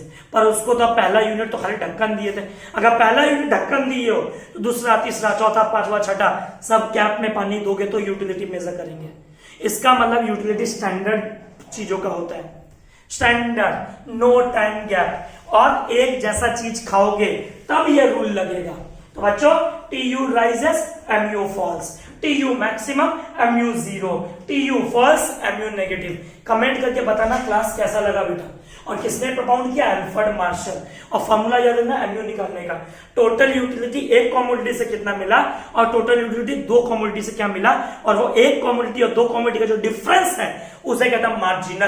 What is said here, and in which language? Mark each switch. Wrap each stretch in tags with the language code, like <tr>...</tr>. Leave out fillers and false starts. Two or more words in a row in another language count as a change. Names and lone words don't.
<hi>पर उसको तो पहला यूनिट तो खाली ढक्कन दिए थे। अगर पहला यूनिट ढक्कन दिए हो तो दूसरा, तीसरा, चौथा, पांचवा, छठा सब कैप में पानी दोगे तो</hi> <en>utility measure</en> <hi>करेंगे। इसका मतलब</hi> <en>utility standard</en> <hi>चीजों का होता है,</hi> <en>standard, no time gap,</en> <hi>और एक जैसा चीज खाओगे तब ये रूल लगेगा। तो बच्चों,</hi> <en>TU rises, MU falls, TU maximum, MU 0, TU false, MU नेगेटिव।</en> <hi>कमेंट करके बताना क्लास कैसा लगा बेटा, और किसने प्रोपाउंड किया? एल्फ्रेड मार्शल। और फॉर्मूला याद रखना MU निकालने का।</hi> <en>total utility</en> <hi>एक कॉमोडिटी से कितना मिला और</hi> <en>total utility</en> <hi>दो कॉमोडिटी से क्या मिला, और वो एक कॉमोडिटी और दो कॉमोडिटी का जो डिफरेंस है उसे कहता है मार्जिनल।</hi>